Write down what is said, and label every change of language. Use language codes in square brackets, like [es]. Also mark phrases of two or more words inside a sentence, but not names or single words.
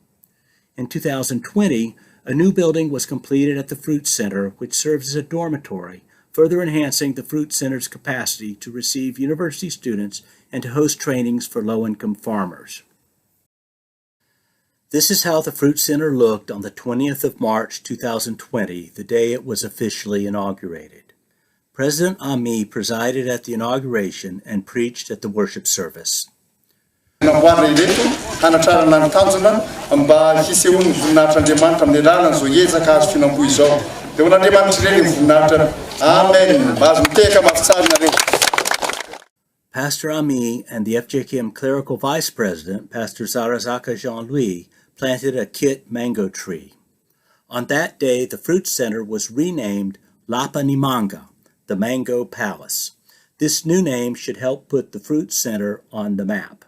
[en] In 2020, a new building was completed at the Fruit Center, which serves as a dormitory, further enhancing the Fruit Center's capacity to receive university students and to host trainings for low-income farmers. This is how the Fruit Center looked on the 20th of March 2020, the day it was officially inaugurated. President Ami presided at the inauguration and preached at the worship service. [mg] Hanatrarana ny tanjona mba hisehoany voninahitran'Andriamanitra amin'ny lalana zao ezaka azo finamboa izao. Dia ho n'Andriamanitra ireny ny voninahitra. Amen. Mba azo miteka mafy tsara nareo. [en] Pastor Ami and the FJKM Clerical Vice President, Pastor Zarazaka Jean-Louis, planted a kit mango tree. On that day, the Fruit Center was renamed Lapa Nimanga, the Mango Palace. This new name should help put the Fruit Center on the map.